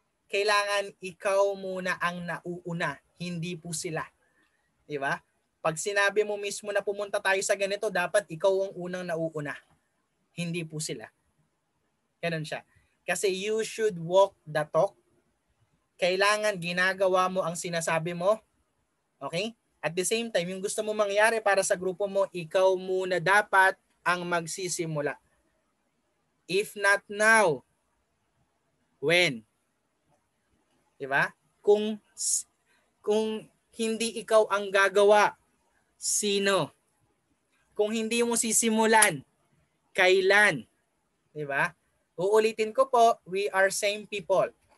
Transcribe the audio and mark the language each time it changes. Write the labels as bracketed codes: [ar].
[tl] Kailangan ikaw muna ang nauuna, hindi po sila. Di ba? Pag sinabi mo mismo na pumunta tayo sa ganito, dapat ikaw ang unang nauuna. Hindi po sila. Ganun siya. Kasi [en] you should walk the talk. [tl] Kailangan ginagawa mo ang sinasabi mo. Okay? [en] At the same time, [tl] yung gusto mo mangyari para sa grupo mo, ikaw muna dapat ang magsisimula. [en] If not now, when? [tl] Diba? Kung hindi ikaw ang gagawa, sino? Kung hindi mo sisimulan, kailan? Diba? Uulitin ko po, [en] we are same people.